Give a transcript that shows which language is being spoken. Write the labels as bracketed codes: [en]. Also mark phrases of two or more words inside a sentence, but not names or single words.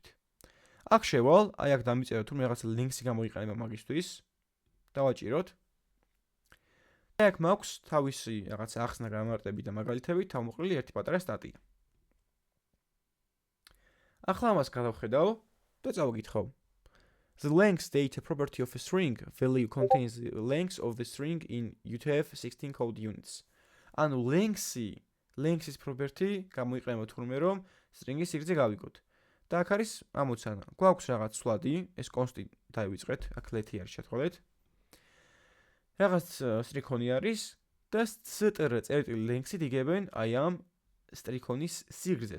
[ka] აქ შევალ, აი აქ დამიწეროთ თუ რაღაცა ლინკსი გამოიყენება მაგისთვის. დავაჭიროთ. აი აქ მაქვს თავისი რაღაცა ახსნა გამარტები და მაგალითები, თავმოყრილი ერთი პატარა სტატია. ახლა ამას გადავხედავ და წავიკითხავ. [en] The length data property of a string value contains the length of the string in UTF-16 code units. [ka] ანუ length-ის property გამოიყენება თურმე რომ string-ის სიგრძე გავიგოთ. და აქ არის ამოცანა. გვაქვს რაღაც სვლადი, ეს კონსტი დავიწყეთ, აქ ლეთი არის შეთხოვეთ. რაღაც სტრიქონი არის და str წერტილი length-ით იგებენ აი ამ სტრიქონის სიგრძეს.